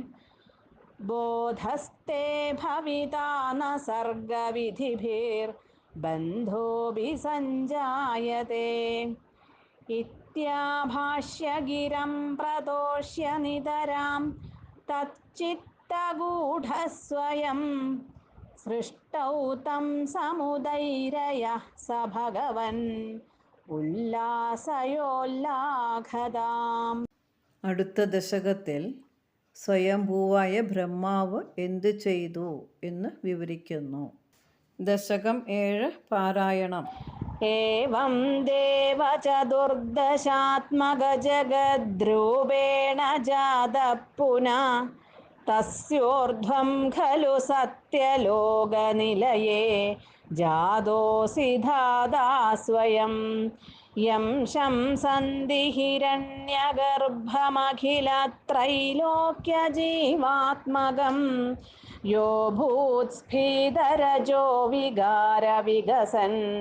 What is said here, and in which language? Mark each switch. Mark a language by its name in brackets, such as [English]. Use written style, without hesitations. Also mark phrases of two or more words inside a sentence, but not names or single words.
[Sanskrit] ബോധസ്തേ ഭവിതാ ന സർഗവിധിഭിർബന്ധോഭി സഞ്ജായതേ ഇത്യാഭാഷ്യ ഗിരം പ്രദോഷ്യ നിതരാം തच्चित्तगूढस्वयं സൃഷ്ടൗ തം സമുദൈരയഃ സ ഭഗവൻ ഉല്ലാസയോല്ലാഘതാം. [Malayalam] അടുത്ത ദശകത്തിൽ സ്വയംഭൂവായ ബ്രഹ്മാവ് എന്ത് ചെയ്തു എന്ന് വിവരിക്കുന്നു. ദശകം 7 പാരായണം. [Sanskrit] एवं देवचतुर्दशात्मकजगद्रूपेण जातः पुनः तस्योर्ध्वं खलु सत्यलोकनिलये जातोऽसि धाता स्वयं यं शंसन्ति हिरण्यगर्भमखिलत्रैलोक्यजीवात्मकं यो भूत्स्फीतरजो विकारविकसन्